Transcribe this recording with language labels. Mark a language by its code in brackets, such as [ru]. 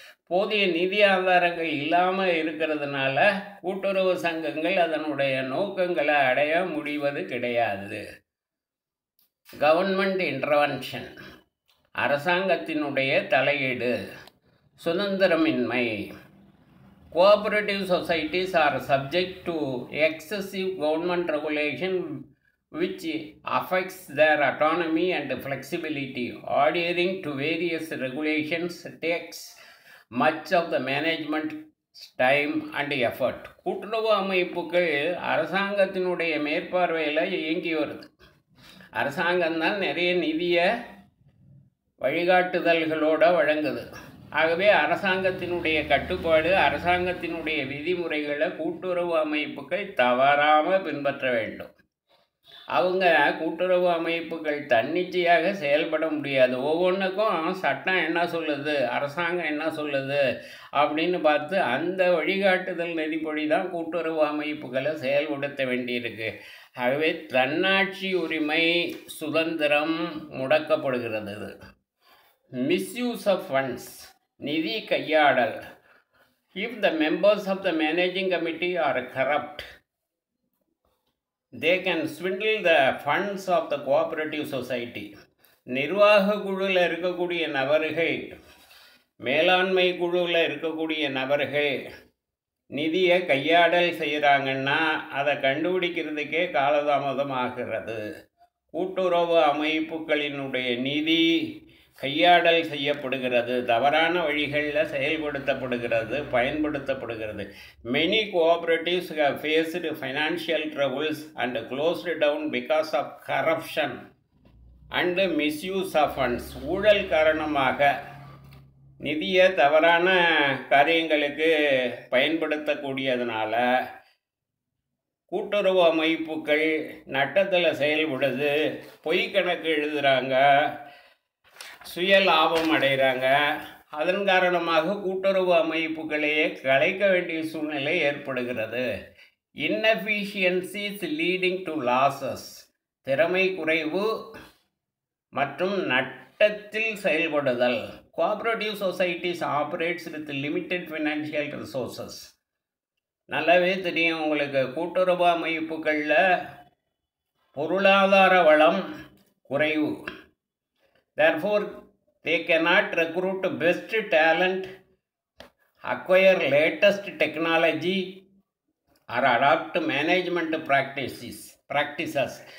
[ta] போதிய நிதி ஆதாரங்கள் இல்லாமல் இருக்கிறதுனால கூட்டுறவு சங்கங்கள் அதனுடைய நோக்கங்களை அடைய முடிவது கிடையாது. [en] government intervention, [ta] அரசாங்கத்தினுடைய தலையீடு, சுதந்திரமின்மை. [en] Cooperative societies are subject to excessive government regulation which affects their autonomy and flexibility. Adhering to various regulations takes much of the management time and effort. [ta] கூட்டுறவு அமைப்புகள் அரசாங்கத்தினுடைய மேற்பார்வையில் இயங்கி வருது. அரசாங்கம்தான் நிறைய நிதியை வழிகாட்டுதல்களோடு வழங்குது. ஆகவே அரசாங்கத்தினுடைய கட்டுப்பாடு, அரசாங்கத்தினுடைய விதிமுறைகளை கூட்டுறவு அமைப்புகள் தவறாமல் பின்பற்ற வேண்டும். அவங்க கூட்டுறவு அமைப்புகள் தன்னிச்சையாக செயல்பட முடியாது. ஒவ்வொன்றுக்கும் சட்டம் என்ன சொல்லுது, அரசாங்கம் என்ன சொல்லுது அப்படின்னு பார்த்து அந்த வழிகாட்டுதல் நெறிப்படி தான் கூட்டுறவு அமைப்புகளை செயல்படுத்த வேண்டியிருக்கு. ஆகவே தன்னாட்சி உரிமை, சுதந்திரம் முடக்கப்படுகிறது. [en] misuse of funds, [ta] நிதி கையாடல். [en] If the members of the managing committee are corrupt, they can swindle the funds of the cooperative society. [ta] நிர்வாக குழுவில் இருக்கக்கூடிய நபர்கள், மேலாண்மை குழுவில் இருக்கக்கூடிய நபர்கள் நிதியை கையாடல் செய்கிறாங்கன்னா அதை கண்டுபிடிக்கிறதுக்கே காலதாமதமாகிறது. கூட்டுறவு அமைப்புகளினுடைய நிதி கையாடல் செய்யப்படுகிறது, தவறான வழிகளில் செயல்படுத்தப்படுகிறது, பயன்படுத்தப்படுகிறது. [en] Many cooperatives have faced financial troubles and closed down because of corruption and misuse of funds. [ta] ஊழல் காரணமாக நிதியை தவறான காரியங்களுக்கு பயன்படுத்தக்கூடியதுனால கூட்டுறவு அமைப்புகள் நட்டத்தில் செயல்படுது, பொய் கணக்கு எழுதுகிறாங்க, சுய லாபம் அடைகிறாங்க. அதன் காரணமாக கூட்டுறவு அமைப்புகளையே கலைக்க வேண்டிய சூழ்நிலை ஏற்படுகிறது. [en] inefficiencies leading to losses, [ta] திறமை குறைவு மற்றும் நட்டத்தில் செயல்படுதல். [en] Cooperative societies operates with limited financial resources. [ta] நல்லாவே தெரியும் உங்களுக்கு, கூட்டுறவு அமைப்புகளில் பொருளாதார வளம் குறைவு. [en] therefore they cannot recruit best talent, acquire latest technology or adopt management practices.